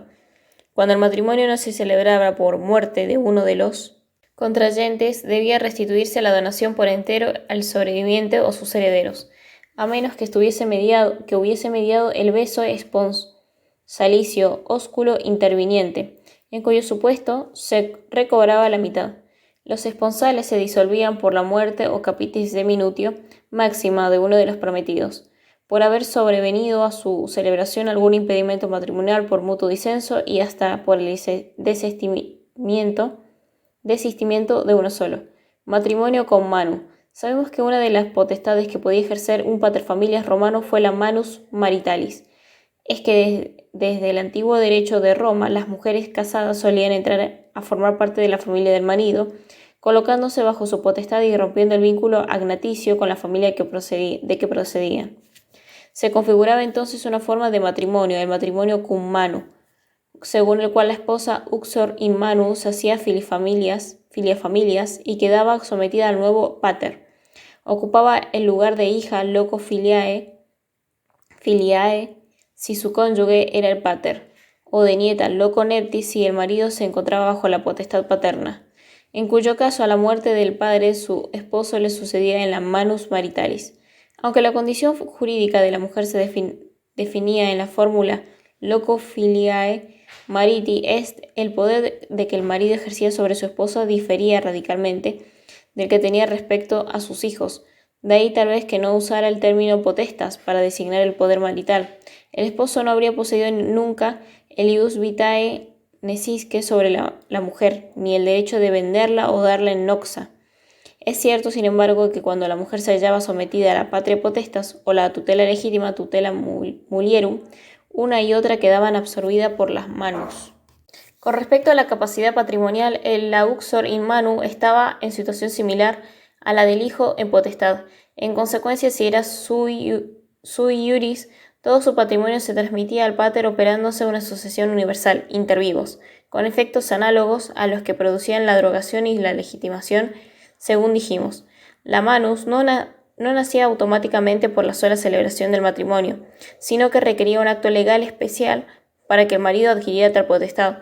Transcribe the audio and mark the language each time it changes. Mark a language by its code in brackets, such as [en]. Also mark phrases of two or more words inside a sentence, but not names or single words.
[es] Cuando el matrimonio no se celebraba por muerte de uno de los contrayentes, debía restituirse la donación por entero al sobreviviente o sus herederos, a menos que hubiese mediado el beso esponsalicio ósculo interviniente, en cuyo supuesto se recobraba la mitad. Los esponsales se disolvían por la muerte o [la] capitis deminutio máxima [es] de uno de los prometidos, por haber sobrevenido a su celebración algún impedimento matrimonial por mutuo disenso, y hasta por el desistimiento de uno solo. Matrimonio con manu. Sabemos que una de las potestades que podía ejercer un paterfamilias romano fue la [la] manus maritalis. [es] Es que desde el antiguo derecho de Roma, las mujeres casadas solían entrar a formar parte de la familia del marido, colocándose bajo su potestad y rompiendo el vínculo agnaticio con la familia de que procedían. Se configuraba entonces una forma de matrimonio, el matrimonio [la] cum manu, [es] según el cual la esposa [la] uxor in manu [es] se hacía filifamilias y quedaba sometida al nuevo pater. Ocupaba el lugar de hija [la] loco filiae [es] si su cónyuge era el pater, o de nieta [la] loco neptis [es] si el marido se encontraba bajo la potestad paterna, en cuyo caso a la muerte del padre su esposo le sucedía en la [la] manus maritalis. [es] Aunque la condición jurídica de la mujer se definía en la fórmula [la] loco filiae mariti est, [es] el poder de que el marido ejercía sobre su esposa difería radicalmente del que tenía respecto a sus hijos. De ahí tal vez que no usara el término potestas para designar el poder marital. El esposo no habría poseído nunca el [la] ius vitae necisque [es] sobre la mujer, ni el derecho de venderla o darla en noxa. Es cierto, sin embargo, que cuando la mujer se hallaba sometida a la [la] patria potestas [es] o la tutela legítima [la] tutela mulierum, [es] una y otra quedaban absorbidas por las manus. Con respecto a la capacidad patrimonial, el [la] uxor in manu [es] estaba en situación similar a la del hijo en potestad. En consecuencia, si era [la] sui iuris, [es] todo su patrimonio se transmitía al pater operándose una sucesión universal, [la] inter vivos, [es] con efectos análogos a los que producían la drogación y la legitimación, según dijimos. La manus no nacía automáticamente por la sola celebración del matrimonio, sino que requería un acto legal especial para que el marido adquiriera tal potestad.